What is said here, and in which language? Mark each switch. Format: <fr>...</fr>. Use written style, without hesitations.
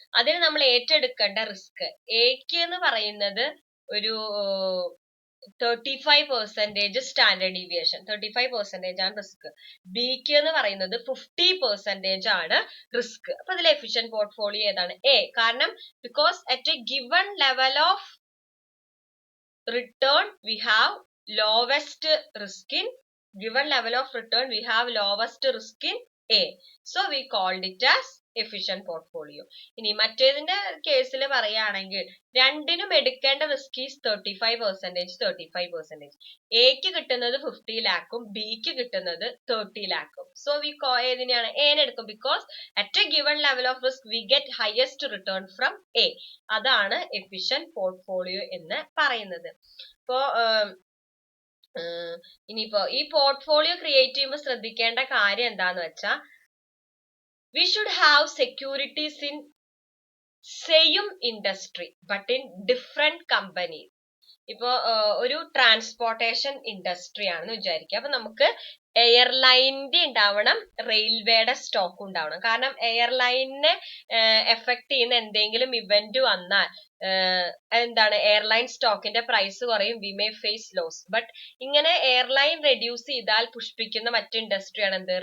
<ml>അതിന് നമ്മൾ ഏറ്റെടുക്കേണ്ട റിസ്ക് എക്ക് എന്ന് പറയുന്നത് ഒരു 35% സ്റ്റാൻഡേർഡ് ഡീവിയേഷൻ, 35% ആണ് റിസ്ക്. ബിക്ക് എന്ന് പറയുന്നത് 50% ആണ് റിസ്ക്. അപ്പൊ ഇതിൽ എഫിഷ്യന്റ് പോർട്ട്ഫോളിയോ ഏതാണ്? എ. കാരണം</ml> <en>Because at a given level of return we have lowest risk in given level of return we have lowest risk in A, so we called it as efficient portfolio.</en> <ml>ഇനി മറ്റേതിന്റെ കേസിൽ പറയുകയാണെങ്കിൽ രണ്ടിനും എടുക്കേണ്ട risk is 35%. എക്ക് കിട്ടുന്നത് 50 lakhും ബിക്ക് കിട്ടുന്നത് 30 lakhും.</ml> <en>so we</en> <ml>ഏതിനെയാണ്? എനെ എടുക്കും.</ml> <en>Because at a given level of risk we get highest return from A.</en> <ml>അതാണ് എഫിഷ്യന്റ് പോർട്ട്ഫോളിയോ എന്ന് പറയുന്നത്. ഇപ്പോ ഇനിയിപ്പോ ഈ പോർട്ട്ഫോളിയോ ക്രിയേറ്റ് ചെയ്യുമ്പോൾ ശ്രദ്ധിക്കേണ്ട കാര്യം എന്താന്ന് വെച്ചാൽ</ml> <en>we should have securities in same industry but in different companies.</en> <ml>ഇപ്പോ ഒരു ട്രാൻസ്പോർട്ടേഷൻ ഇൻഡസ്ട്രി ആണെന്ന് വിചാരിക്കുക. അപ്പൊ നമുക്ക് എയർലൈനിന്റെ ഉണ്ടാവണം, റെയിൽവേയുടെ സ്റ്റോക്ക് ഉണ്ടാവണം. കാരണം എയർലൈനിനെ എഫക്ട് ചെയ്യുന്ന എന്തെങ്കിലും ഇവന്റ് വന്നാൽ എന്താണ്? എയർലൈൻ സ്റ്റോക്കിന്റെ പ്രൈസ് കുറയും,</ml> <en>We may face loss.</en> <ml>But ഇങ്ങനെ എയർലൈൻ റെഡ്യൂസ് ചെയ്താൽ പുഷ്പിക്കുന്ന മറ്റു ഇൻഡസ്ട്രിയാണ് എന്ത്?</ml>